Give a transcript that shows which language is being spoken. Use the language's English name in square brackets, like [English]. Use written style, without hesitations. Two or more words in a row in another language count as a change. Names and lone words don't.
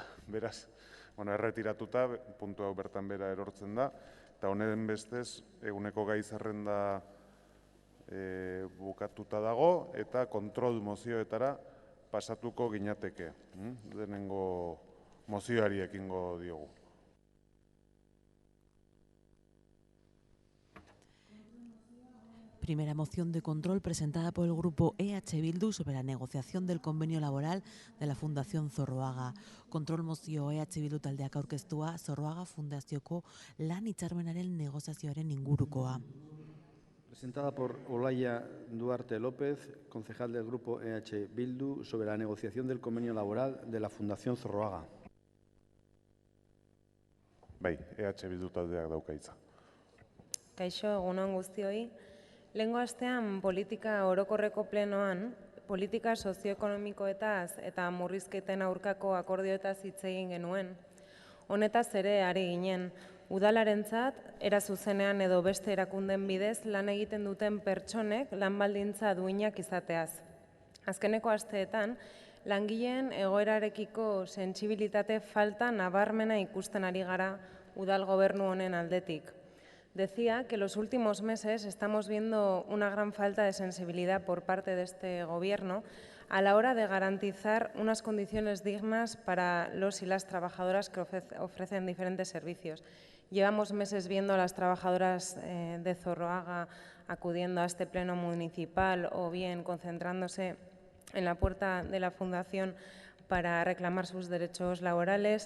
[Basque] Beraz, erretiratuta, puntu hau bertan bera erortzen da, eta honen bestez, eguneko gai zerrenda bukatuta dago, eta kontrol mozioetara pasatuko ginateke. Lehenengo mozioari ekingo diogu. [Spanish] Primera moción de control presentada por el grupo EH Bildu sobre la negociación del convenio laboral de la Fundación Zorroaga. [Basque] Kontrol mozio EH Bildu taldeak aurkeztua Zorroaga Fundazioko lan hitzarmenaren negoziazioaren ingurukoa. [Spanish] Presentada por Olaya Duarte López, concejal del grupo EH Bildu, sobre la negociación del convenio laboral de la Fundación Zorroaga. [Basque] Bai, EH Bildu taldeak dauka hitza. Kaixo, egunon guztioi. Lehengo astean politika orokorreko plenoan, politika sozioekonomikoetaz eta murrizketen aurkako akordioetaz hitz egin genuen. Honetaz ere ari ginen, udalarentzat, era zuzenean edo beste erakunden bidez lan egiten duten pertsonek lan baldintza duinak izateaz. Azkeneko asteetan, langileen egoerarekiko sentsibilitate falta nabarmena ikusten ari gara udal gobernu honen aldetik. [Spanish] Decía que los últimos meses estamos viendo una gran falta de sensibilidad por parte de este Gobierno a la hora de garantizar unas condiciones dignas para los y las trabajadoras que ofrecen diferentes servicios. Llevamos meses viendo a las trabajadoras de Zorroaga acudiendo a este pleno municipal o bien concentrándose en la puerta de la Fundación para reclamar sus derechos laborales.